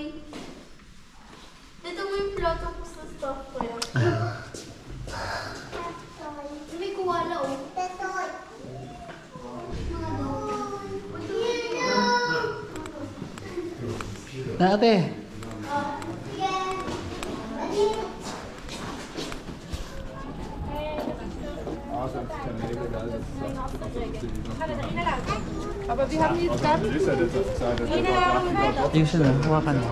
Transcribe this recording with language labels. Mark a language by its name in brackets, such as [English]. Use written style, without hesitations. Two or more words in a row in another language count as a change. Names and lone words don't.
[Filipino] Dito mo yung platypus na [English] stuffed toy. [Filipino] May kuwala oh. Tetoy. Na ate. [German] Aber wie haben die jetzt gerade? [Filipino] Ayun siya na. Hawakan mo.